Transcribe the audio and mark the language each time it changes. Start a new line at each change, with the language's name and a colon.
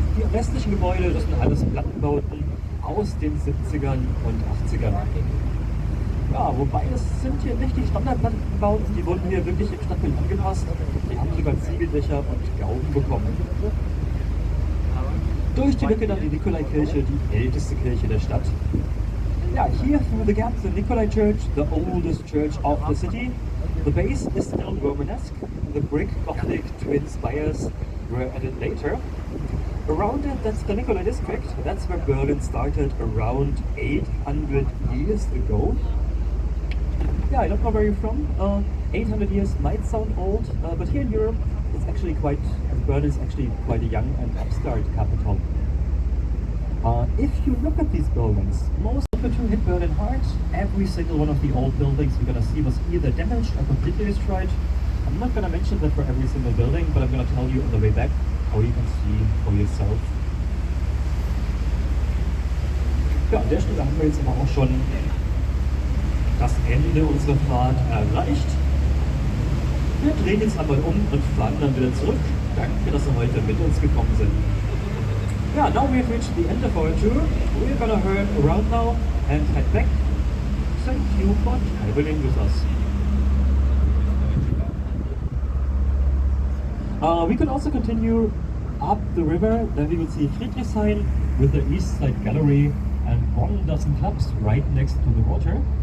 German: Die restlichen Gebäude, das sind alles Plattenbauten aus den 70ern und 80ern. Ja, wobei es sind hier richtig Standardplattenbauten, die wurden hier wirklich im Stadtbild angepasst. Die haben sogar Ziegeldächer und Gauben bekommen. Durch die Lücke dann die Nikolaikirche, die älteste Kirche der Stadt.
English: Yeah, here through the gap, the Nikolai Church, the oldest church of the city. The base is still Romanesque. The brick Gothic twin spires were added later. Around it, that's the Nikolai district. That's where Berlin started around 800 years ago. Yeah, I don't know where you're from. 800 years might sound old, but here in Europe, it's actually Berlin is actually quite a young and upstart capital. If you look at these buildings, most of the two hit Berlin hard. Every single one of the old buildings we're gonna see was either damaged or completely destroyed. I'm not gonna mention that for every single building, but I'm gonna tell you on the way back how you can see for yourself.
German: Ja, an der Stelle haben wir jetzt aber auch schon das Ende unserer Fahrt erreicht. Wir drehen jetzt einmal um und fahren dann wieder zurück. Danke, dass Sie heute mit uns gekommen sind.
English: Yeah, now we've reached the end of our tour. We're gonna turn around now and head back. Thank you for traveling with us. We can also continue up the river, then we will see Friedrichshain with the East Side Gallery and 1 clubs right next to the water.